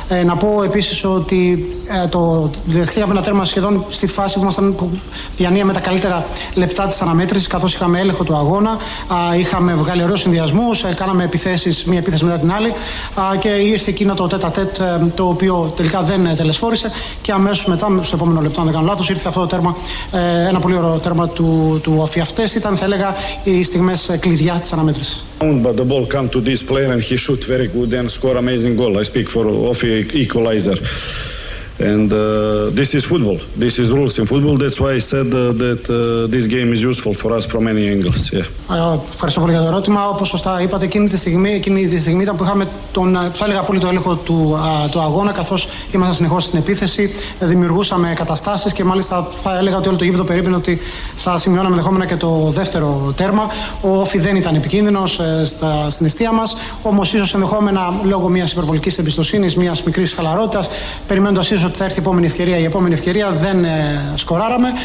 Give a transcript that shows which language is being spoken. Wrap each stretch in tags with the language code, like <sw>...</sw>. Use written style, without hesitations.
<el>Να πω επίσης ότι το δεχτήκαμε ένα τέρμα σχεδόν στη φάση που ήμασταν διανύαμε με τα καλύτερα λεπτά της αναμέτρησης, καθώς είχαμε έλεγχο του αγώνα, είχαμε βγάλει ωραίους συνδυασμούς, κάναμε μία επίθεση μετά την άλλη, και ήρθε εκείνο το τετατέτ το οποίο τελικά δεν τελεσφόρησε και αμέσως μετά, στο επόμενο λεπτό αν δεν κάνω λάθος, ήρθε αυτό το τέρμα, ένα πολύ ωραίο τέρμα του Όφη. Αυτές ήταν, θα έλεγα, οι στιγμές κλειδιά της αναμέτρησης.</el> <en>But the ball came to this player and he shoot very good and score amazing goal. I speak for Όφη equalizer. And this is football. This is rules in football. That's why I said that this game is useful for us from many angles. Yeah.</en> <el>Ευχαριστώ πολύ για το ερώτημα. Όπως σωστά είπατε, εκείνη τη στιγμή ήταν που είχαμε τον απόλυτο έλεγχο του αγώνα, καθώς ήμασταν συνεχώς στην επίθεση, δημιουργούσαμε καταστάσεις και μάλιστα θα έλεγα ότι όλο το γήπεδο περίπινε ότι θα σημειώναμε ενδεχόμενα και το δεύτερο τέρμα. Ο Όφη δεν ήταν επικίνδυνος στην εστία μας, όμως ίσως ενδεχόμενα λόγω μιας υπερβολικής εμπιστοσύνης, μιας μικρής χαλαρότητας, περιμένοντας ότι θα έρθει η επόμενη ευκαιρία, δεν σκοράραμε.</el>